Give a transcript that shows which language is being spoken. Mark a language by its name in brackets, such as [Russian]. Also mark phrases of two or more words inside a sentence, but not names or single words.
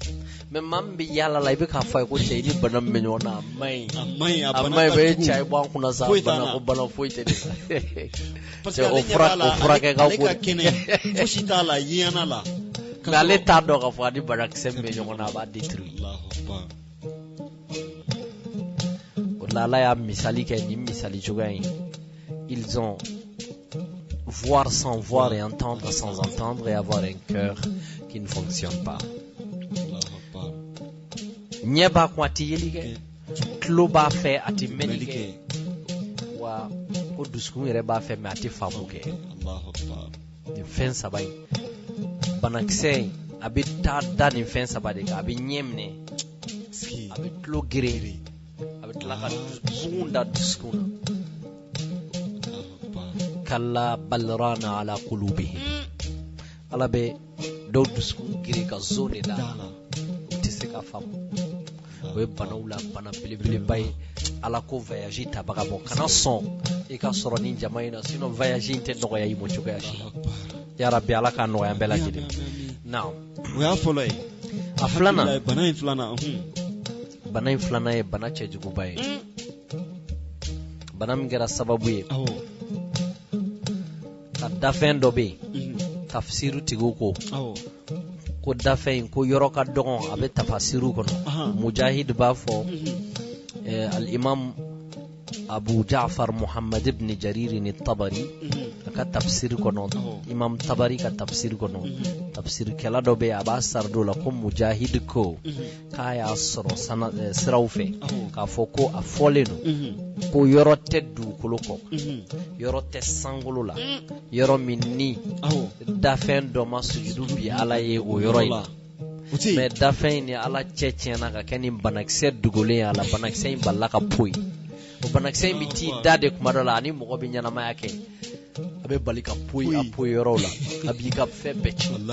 [Bambara] mais maa min bɛ yaala la i bɛ k'a fɔ a ye ko cɛ i ni bana min bɛ ɲɔgɔn na a maɲi bɛ e cɛ i bɔ an kunna sa bana foyi tɛ de la parce que o furakɛ ka go kɛnɛ fosi t'a la yɛnɛ la mais ale t'a dɔn k'a fɔ a ni banakisɛ min bɛ ɲɔgɔn na a b'a détruire o la ala y'a misali kɛ nin misali cogoya in [French] ils ont voir sans voir et entendre sans entendre et avoir un cœur qui ne fonctionne pas [Bambara] ɲɛ b'a kun a tɛ yeli kɛ tulo b'a fɛ a tɛ mɛnni kɛ wa ko dusukun yɛrɛ b'a fɛ mais a tɛ faamu kɛ nin fɛn saba in banakisɛ in a bɛ taa da nin fɛn saba de kan a bɛ ɲɛ minɛ a bɛ tulo gere a bɛ tila ka bugun da dusukun na [Arabic] كلا بل ران على قلوبهم [Bambara] ala bɛ dɔw dusukun gere ka zon de da u tɛ se ka faamu o ye banaw la bana belebeleba ye ala ko voyage tabaga bɔ kana sɔn i ka sɔrɔ nin jama in na sinon voyage in tɛ nɔgɔya i ma cogoya si la [Arabic] يا ربي [Bambara] ala k'a nɔgɔya an bɛɛ lajɛlen naam o y'a fɔlɔ ye a filanan bana in filanan ye bana cɛjuguba ye bana min kɛra sababu ye ka dafɛn dɔ bɛ yen tafsiru tigiw ko ko dafɛn in ko yɔrɔ ka dɔgɔn a bɛ tafasiru kɔnɔ mujahid b'a fɔ al-imam abu ja'far muhammad ibn jarir ni tabari ka tafsir kɔnɔ imam tabari ka tafsir kɔnɔ tafsir kɛla dɔ bɛ a b'a sardo la ko mujahid ko k'a y'a sɔrɔ siraw fɛ k'a fɔ ko a fɔlen don ko yɔrɔ tɛ dugukolo kɔ yɔrɔ tɛ sankolo la yɔrɔ min ni dafɛn dɔ ma sujudu bi ala ye o yɔrɔ in mais dafɛn in ni ala cɛ tiɲɛna ka kɛ ni banakisɛ dogolen a la banakisɛ in balila ka poyi o banakisɛ in bɛ t'i da de kuma dɔ la ani mɔgɔ bɛ ɲɛnamaya kɛ a bɛ bali ka poyi a poyi yɔrɔw la a b'i ka fɛn bɛɛ tiɲɛ